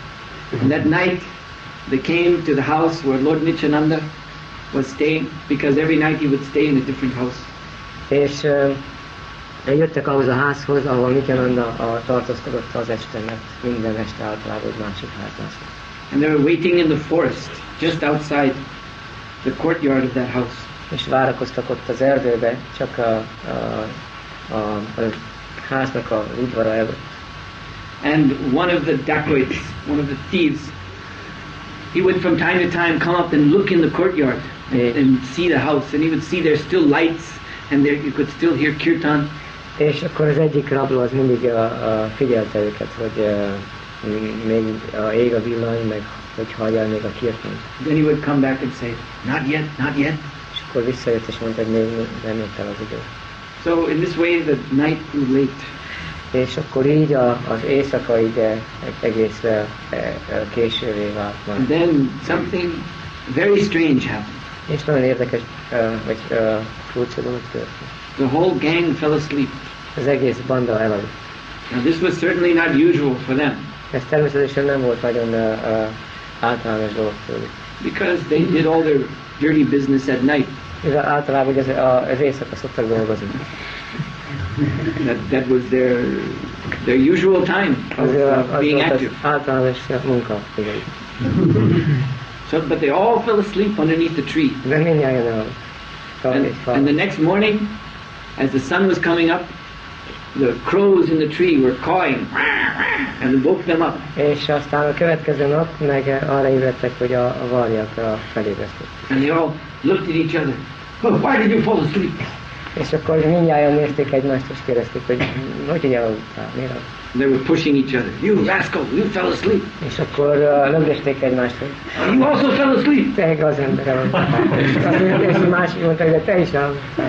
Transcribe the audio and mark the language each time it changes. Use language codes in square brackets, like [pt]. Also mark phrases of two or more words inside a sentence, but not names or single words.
[en] And that night, they came to the house where Lord Nityananda was staying, because every night he would stay in a different house. [hu] És jöttek ahhoz a házhoz, ahol Nityananda tartózkodott az este, mert minden este általában egy másik házban. [en] And they were waiting in the forest, just outside the courtyard of that house. [hu] És várakoztak ott az erdőbe, csak a háznak a udvara előtt. [en] And one of the dacoits, one of the thieves, he would from time to time come up and look in the courtyard and see the house, and he would see there's still lights, and there you could still hear kirtan. [hu] És akkor az egyik rabló az mindig figyelte őket, hogy még ég a villany, meg hogy hallja még a kirtan. [en] Then he would come back and say, not yet, not yet. [hu] És akkor visszajött és mondta, hogy még nem jött el az idő. [en] So in this way the night grew late. [hu] És akkor így az éjszaka így egész késővé vált. [en] And then something very strange happened. [hu] És nagyon érdekes, vagy furcsa dolog történt. [en] The whole gang fell asleep. [hu] Az egész banda elaludt. [en] Now this was certainly not usual for them. [hu] Ez természetesen nem volt nagyon általános dolog tőlük. [en] Because they did all their dirty business at night. [hu] Mivel általában az éjszaka szoktak dolgozni. [en] That was their usual time of being active. [hu] Általános munka. [en] So, but they all fell asleep underneath the tree. [hu] De mindjárt [en] and the next morning, as the sun was coming up, the crows in the tree were cawing and woke them up. [hu] És aztán a következő nap meg arra ébredtek, hogy a varjakra felébresztek. [en] And they all looked at each other. Oh, why did you fall asleep? [hu] És akkor mindjárt nézték egymást, és kérdezték, hogy elaludtál, miért aludtál? [en] They were pushing each other. You rascal, you fell asleep. [hu] És akkor lögdösték egymást, hogy [en] you also fell asleep. [hu] Te az ember elaludtál. És a másik mondta, hogy te is elaludtál.